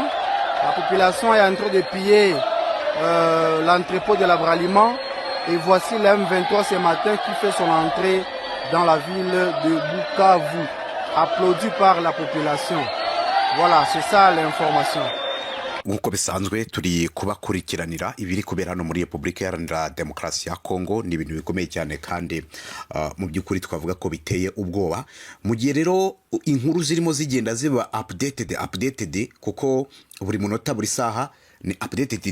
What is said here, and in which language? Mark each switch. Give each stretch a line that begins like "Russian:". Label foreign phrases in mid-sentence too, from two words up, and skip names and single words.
French: La population est en train de piller l'entrepôt de l'abraliment. Et voici le M23 ce matin qui fait son entrée dans la ville de Bukavu, applaudi par la population. Voilà, c'est ça l'information.
Kinyarwanda: Nkuko bisanzwe turi kubakurikiranira ibiri kubera no muri Republika Iharanira Demokarasi ya Kongo ni ibintu bikomeye cyane kandi mu byukuri twavuga ko biteye ubwoba. Mu gihe rero inkuru zirimo zigenda ziba updated kuko buri munota buri saha ni updated.